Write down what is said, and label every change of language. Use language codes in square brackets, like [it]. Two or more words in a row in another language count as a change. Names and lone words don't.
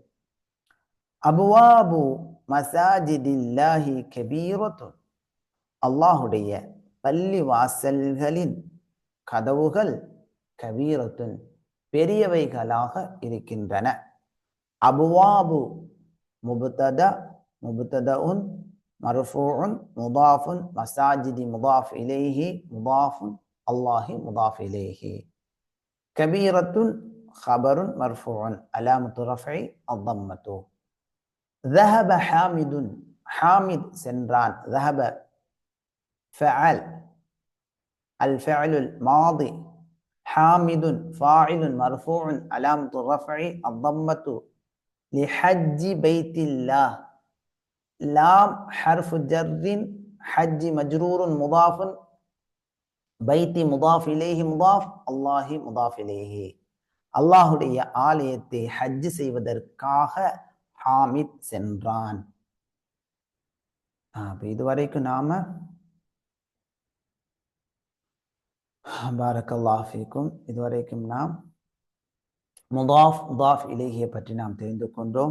[ar] أبواب مساجد الله كبيرة, [ta] அல்லாஹுடைய பள்ளி வாசல்களின் கதவுகள் கபீரத்துன் பெரியவைகளாக இருக்கின்றன. [ar] أبواب مبتدأ، مبتدأ مرفوع مضاف، مساجد مضاف إليه، مضاف الله مضاف إليه, முதாஃபுன் அல்லாஹி முதாஃப் இலைஹி. கபீரத்துன் خبرٌ مرفوع علامة رفعه الضمة. ذهب حامد، حامد சென்றான். ذهب فعل الفعل الماضي، حامد فاعل مرفوع علامة الرفع الضمة لحج بيت الله. لام حرف جر، حج مجرور مضاف، بيت مضاف إليه مضاف، الله مضاف إليه. [ta] அல்லாஹுடைய ஆலயத்தை ஹஜ் செய்வதற்காக ஹாமித் சென்றான். இதுவரைக்கும் நாம [ar] بارك الله فيكم, [ta] இதுவரைக்கும் நாம் [ar] مضاف مضاف إليه [ta] பற்றி நாம் தெரிந்து கொண்டோம்.